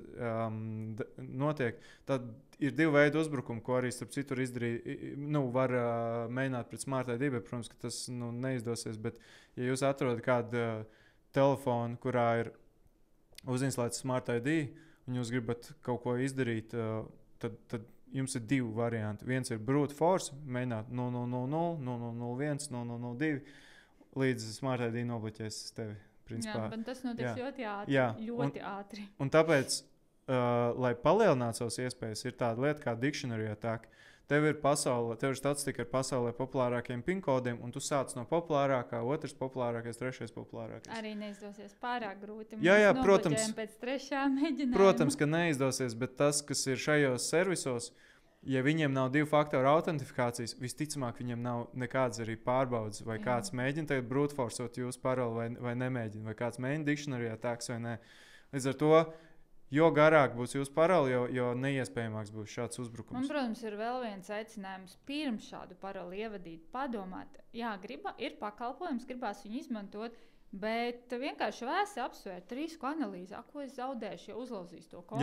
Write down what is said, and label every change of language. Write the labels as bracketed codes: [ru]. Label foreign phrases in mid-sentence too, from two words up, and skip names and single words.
[lv] notiek, tad ir 2 veidi uzbrukumi, ko arī starp citu var mēģināt pret Smart ID, bet, protams, ka tas neizdosies, bet ja jūs atrodat kādu telefonu, kurā ir uzinstalēts Smart ID, un jūs gribat kaut ko izdarīt, tad jums ir 2 varianti. Viens ir [en] brute force, [lv] mēģināt 0,000, 0,001, 0,002, līdz Smart ID nobloķēs tevi. Principā. Jā, bet tas notiks ļoti ātri. Jā, ļoti ātri. Un tāpēc, lai palielinātu savas iespējas, ir tāda lieta kā [en] dictionary attack. [lv] Tev ir statistika ar pasaulē populārākiem PIN-kodiem, un tu sāc no populārākā, otrs populārākais, trešais populārākais. Arī neizdosies pārāk grūti. Jā, protams. Pēc trešā mēģinājuma. Protams, ka neizdosies, bet tas, kas ir šajos servisos, ja viņiem nav 2 faktoru autentifikācijas, visticamāk, viņiem nav nekādas arī pārbaudas, vai kāds mēģina tagad [en] brute forceot [lv] jūsu paroli vai nemēģina, vai kāds mēģina [en] dictionary attacks [lv] vai nē. Līdz ar to, jo garāk būs jūsu paroli, jo neiespējamāks būs šāds uzbrukums. Man, protams, ir vēl viens aicinājums pirms šādu paroli ievadīt, padomāt. Jā, ir pakalpojums, gribās viņu izmantot, bet vienkārši vēsi apsvērt risku analīzi, ko es zaudēšu, ja uzlauzīs to kontu.